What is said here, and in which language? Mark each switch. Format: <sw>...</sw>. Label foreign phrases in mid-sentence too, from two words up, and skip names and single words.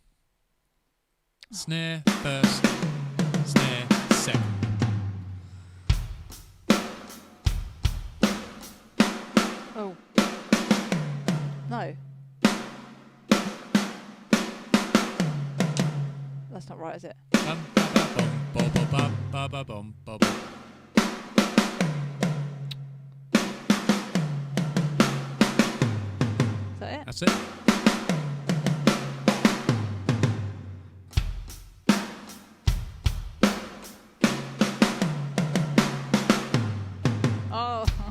<en>Snare first, snare second. Oh. No. That's not right, is it? Bum ba ba bum ba ba ba bum ba ba. Is that it? That's it. Oh.</en>